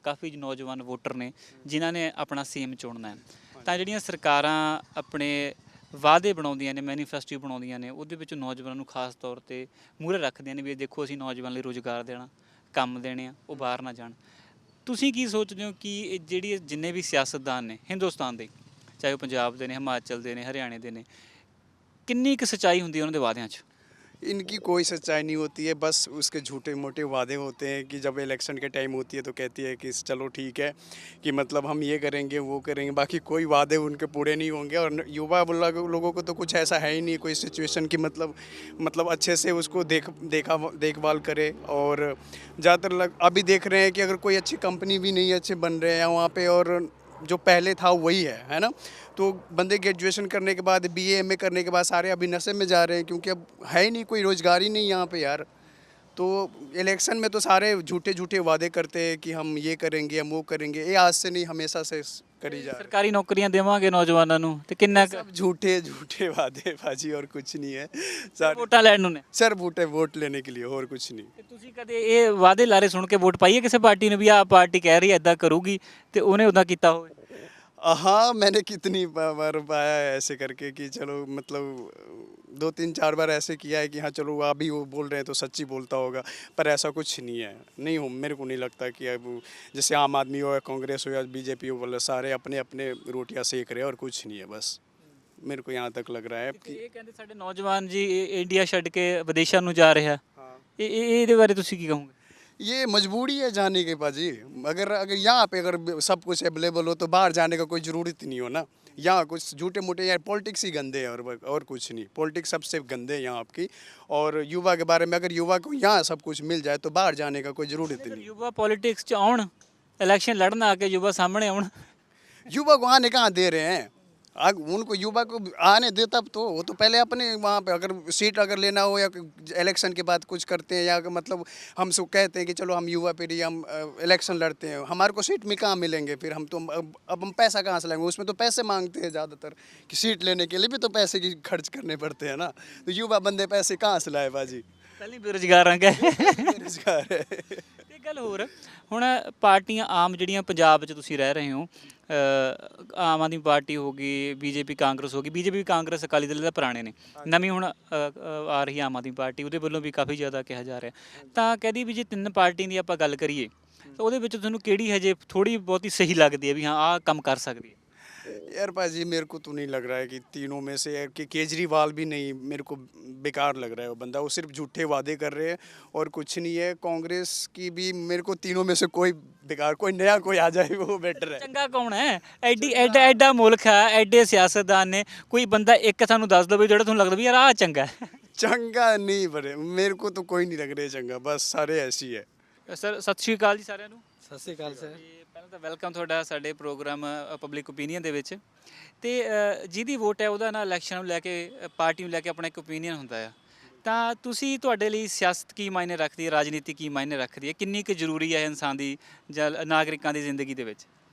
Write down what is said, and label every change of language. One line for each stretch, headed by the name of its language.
Punjabi: ਕਾਫੀ ਨੌਜਵਾਨ ਵੋਟਰ ਨੇ ਜਿਨ੍ਹਾਂ ਨੇ ਆਪਣਾ ਸੀਐਮ ਚੁਣਨਾ ਹੈ, ਤਾਂ ਜਿਹੜੀਆਂ ਸਰਕਾਰਾਂ ਆਪਣੇ ਵਾਅਦੇ ਬਣਾਉਂਦੀਆਂ ਨੇ, ਮੈਨੀਫੈਸਟੋ ਬਣਾਉਂਦੀਆਂ ਨੇ, ਉਹਦੇ ਵਿੱਚ ਨੌਜਵਾਨਾਂ ਨੂੰ ਖਾਸ ਤੌਰ ਤੇ ਮੂਹਰੇ ਰੱਖਦੀਆਂ ਨੇ ਵੀ ਇਹ ਦੇਖੋ ਅਸੀਂ ਨੌਜਵਾਨ ਲਈ ਰੁਜ਼ਗਾਰ ਦੇਣਾ, ਕੰਮ ਦੇਣੇ ਆ, ਉਹ ਬਾਹਰ ਨਾ ਜਾਣ। ਤੁਸੀਂ ਕੀ ਸੋਚਦੇ ਹੋ ਕਿ ਇਹ ਜਿਹੜੀ ਜਿੰਨੇ ਵੀ ਸਿਆਸਤਦਾਨ ਨੇ ਹਿੰਦੁਸਤਾਨ ਦੇ, ਚਾਹੇ ਉਹ ਪੰਜਾਬ ਦੇ ਨੇ, ਹਿਮਾਚਲ ਦੇ ਨੇ, ਹਰਿਆਣੇ ਦੇ ਨੇ, ਕਿੰਨੀ ਕੁ ਸੱਚਾਈ ਹੁੰਦੀ ਹੈ ਉਹਨਾਂ ਦੇ ਵਾਅਦਿਆਂ 'ਚ?
Hindi: इनकी कोई सच्चाई नहीं होती है, बस उसके झूठे मोटे वादे होते हैं कि जब इलेक्शन के टाइम होती है तो कहती है कि चलो ठीक है कि मतलब हम ये करेंगे वो करेंगे, बाकी कोई वादे उनके पूरे नहीं होंगे। और युवा लोगों को तो कुछ ऐसा है ही नहीं, कोई सिचुएशन की मतलब अच्छे से उसको देखभाल करे। और ज़्यादातर अभी देख रहे हैं कि अगर कोई अच्छी कंपनी भी नहीं अच्छे बन रहे हैं वहाँ पे, और जो पहले था वही है ना। तो बंदे ग्रेजुएशन करने के बाद बीए एमए करने के बाद सारे अभी नशे में जा रहे हैं क्योंकि अब है ही नहीं, कोई रोज़गार ही नहीं यहाँ पे यार। तो इलेक्शन में तो सारे झूठे वादे करते हैं कि हम ये करेंगे हम वो करेंगे। ये आज से नहीं, हमेशा से करी जा रही
Punjabi: ਸਰਕਾਰੀ ਨੌਕਰੀਆਂ ਦੇਵਾਂਗੇ ਨੌਜਵਾਨਾਂ ਨੂੰ, ਤੇ ਕਿੰਨਾ ਕੁ
Hindi: सब झूठे वादे बाजी और कुछ नहीं है सारे।
Punjabi: ਵੋਟਾਂ ਲੈਣ ਨੂੰ ਨੇ?
Hindi: सर वोट लेने के लिए और कुछ नहीं।
Punjabi: ਤੇ ਤੁਸੀਂ ਕਦੇ ਇਹ ਵਾਅਦੇ ਲਾਰੇ ਸੁਣ ਕੇ ਵੋਟ ਪਾਈ ਹੈ ਕਿਸੇ ਪਾਰਟੀ ਨੂੰ ਵੀ ਆਹ ਪਾਰਟੀ ਕਹਿ ਰਹੀ ਹੈ ਇਦਾਂ ਕਰੂਗੀ ਤੇ ਉਹਨੇ ਉਦਾਂ ਕੀਤਾ ਹੋਵੇ?
Hindi: हाँ, मैंने कितनी बार पाया है ऐसे करके कि चलो मतलब 2-3-4 बार ऐसे किया है कि हाँ चलो अभी वो बोल रहे हैं तो सच्ची बोलता होगा, पर ऐसा कुछ नहीं है। नहीं हो, मेरे को नहीं लगता कि अब जैसे आम आदमी हो या कांग्रेस हो या बीजेपी हो, बोले सारे अपने अपने रोटियां सेक रहे हैं और कुछ नहीं है। बस मेरे को यहाँ तक लग रहा है कि
Punjabi: ਇਹ ਕਹਿੰਦੇ ਸਾਡੇ ਨੌਜਵਾਨ ਜੀ ਇੰਡੀਆ ਛੱਡ ਕੇ ਵਿਦੇਸ਼ਾਂ ਨੂੰ ਜਾ ਰਿਹਾ, ਇਹਦੇ ਬਾਰੇ ਤੁਸੀਂ ਕੀ ਕਹੋਗੇ?
Hindi: ये मजबूरी है जाने की पाजी। अगर यहाँ पे अगर सब कुछ अवेलेबल हो तो बाहर जाने का कोई ज़रूरत ही नहीं हो ना। यहाँ कुछ झूठे मोटे यार पॉलिटिक्स ही गंदे हैं और कुछ नहीं। पॉलिटिक्स सबसे गंदे हैं यहाँ आपकी। और युवा के बारे में, अगर युवा को यहाँ सब कुछ मिल जाए तो बाहर जाने का कोई ज़रूरत ही नहीं।
Punjabi: ਯੁਵਾ ਪੋਲਿਟਿਕਸ 'ਚ ਆਉਣ, ਇਲੈਕਸ਼ਨ ਲੜਨ ਆ ਕੇ ਯੁਵਾ ਸਾਹਮਣੇ ਆਉਣ।
Hindi: युवा को आने कहाँ दे रहे हैं? उनको युवा को आने दे तब तो वो तो पहले अपने वहाँ पे अगर सीट अगर लेना हो या इलेक्शन के बाद कुछ करते हैं या मतलब हम सब कहते हैं कि चलो हम युवा पीढ़ी हम इलेक्शन लड़ते हैं, हमारे को सीट में कहाँ मिलेंगे फिर? हम तो अब हम पैसा कहाँ से लाएंगे? उसमें तो पैसे मांगते हैं ज़्यादातर कि सीट लेने के लिए भी तो पैसे की खर्च करने पड़ते हैं ना। तो युवा बंदे पैसे कहाँ से लाए बाजी?
Punjabi: ਪਹਿਲੀ ਬੇਰੁਜ਼ਗਾਰ ਆ ਗਏ।
Hindi: बेरोजगार है।
Punjabi: ਤੇ ਗੱਲ ਹੋਰ, ਹੁਣ ਪਾਰਟੀਆਂ ਆਮ ਜਿਹੜੀਆਂ ਪੰਜਾਬ 'ਚ ਤੁਸੀਂ ਰਹਿ ਰਹੇ ਹੋ, ਆਮ ਆਦਮੀ ਪਾਰਟੀ ਹੋ ਗਈ, ਬੀਜੇਪੀ ਕਾਂਗਰਸ ਹੋ ਗਈ। ਬੀਜੇਪੀ ਕਾਂਗਰਸ ਅਕਾਲੀ ਦਲ ਦਾ ਪੁਰਾਣੇ ਨੇ, ਨਵੀਂ ਹੁਣ ਆ ਰਹੀ ਆਮ ਆਦਮੀ ਪਾਰਟੀ, ਉਹਦੇ ਵੱਲੋਂ ਵੀ ਕਾਫੀ ਜ਼ਿਆਦਾ ਕਿਹਾ ਜਾ ਰਿਹਾ। ਤਾਂ ਕਹਦੀ ਵੀ ਜੇ ਤਿੰਨ ਪਾਰਟੀਆਂ ਦੀ ਆਪਾਂ ਗੱਲ ਕਰੀਏ ਤਾਂ ਉਹਦੇ ਵਿੱਚ ਤੁਹਾਨੂੰ ਕਿਹੜੀ ਹਜੇ ਥੋੜੀ ਬਹੁਤੀ ਸਹੀ ਲੱਗਦੀ ਹੈ ਵੀ ਹਾਂ ਆਹ ਕੰਮ ਕਰ ਸਕਦੀ ਹੈ?
Hindi: यार पाजी मेरे को तो नहीं लग रहा है कि तीनों में से कि केजरीवाल भी नहीं, मेरे को बेकार लग रहा है वो बंदा। वो सिर्फ झूठे वादे कर रहे हैं और कुछ नहीं है। कांग्रेस की भी मेरे को तीनों में से कोई बेकार, कोई नया कोई आ जाए वो बेटर है।
Punjabi: ਚੰਗਾ ਕੌਣ ਹੈ? ਐਡਾ ਮੁਲਕ ਹੈ, ਐਡੇ ਸਿਆਸਤਦਾਨ ਨੇ, ਕੋਈ ਬੰਦਾ ਇੱਕ ਸਾਨੂੰ ਦੱਸ ਦਿਓ ਜਿਹੜਾ ਤੁਹਾਨੂੰ ਲੱਗਦਾ ਵੀ ਯਾਰ ਆਹ ਚੰਗਾ ਹੈ।
Hindi: चंगा नहीं बड़े, मेरे को तो कोई नहीं लग रहा है चंगा, बस सारे ऐसी है।
Punjabi: ਸਰ ਸਤਿ ਸ਼੍ਰੀ ਅਕਾਲ ਜੀ ਸਾਰਿਆਂ ਨੂੰ। ਸਤਿ ਸ਼੍ਰੀ ਅਕਾਲ ਸਰ। ਤੇ ਪਹਿਲਾਂ ਤਾਂ ਵੈਲਕਮ ਤੁਹਾਡਾ ਸਾਡੇ ਪ੍ਰੋਗਰਾਮ ਪਬਲਿਕ ਓਪੀਨੀਅਨ ਦੇ ਵਿੱਚ। ਤੇ ਜਿਹਦੀ ਵੋਟ ਹੈ ਉਹਦਾ ਨਾ ਇਲੈਕਸ਼ਨ ਨੂੰ ਲੈ ਕੇ, ਪਾਰਟੀ ਨੂੰ ਲੈ ਕੇ ਆਪਣਾ ਇੱਕ ਓਪੀਨੀਅਨ ਹੁੰਦਾ ਆ। ਤਾਂ ਤੁਸੀਂ, ਤੁਹਾਡੇ ਲਈ ਸਿਆਸਤ ਕੀ ਮਾਇਨੇ ਰੱਖਦੀ ਹੈ, ਰਾਜਨੀਤੀ ਕੀ ਮਾਇਨੇ ਰੱਖਦੀ ਹੈ, ਕਿੰਨੀ ਕੁ ਜ਼ਰੂਰੀ ਹੈ ਇਨਸਾਨ ਦੀ ਜਾਂ ਨਾਗਰਿਕਾਂ ਦੀ ਜ਼ਿੰਦਗੀ ਦੇ ਵਿੱਚ?